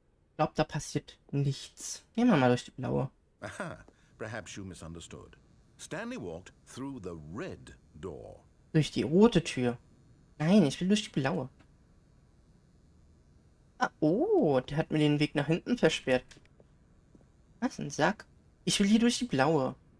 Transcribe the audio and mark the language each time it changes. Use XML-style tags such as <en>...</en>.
<de>Ich glaube, da passiert nichts. Gehen wir mal durch die blaue.</de> <en>Aha, perhaps you misunderstood. Stanley walked through the red door.</en> <de>Durch die rote Tür. Nein, ich will durch die blaue. Ah, oh, der hat mir den Weg nach hinten versperrt. Was, ein Sack? Ich will hier durch die blaue.</de>